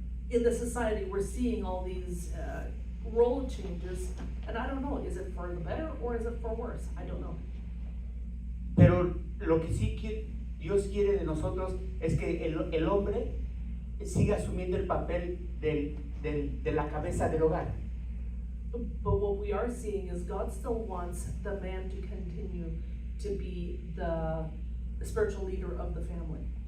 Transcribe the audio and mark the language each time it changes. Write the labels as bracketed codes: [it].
[en] In the society, we're seeing all these role changes, and I don't know, is it for the better or is it for worse? I don't know. [es] Pero lo que sí Dios quiere de nosotros es que el hombre siga asumiendo el papel de la cabeza del hogar. [en] But what we are seeing is God still wants the man to continue to be the spiritual leader of the family.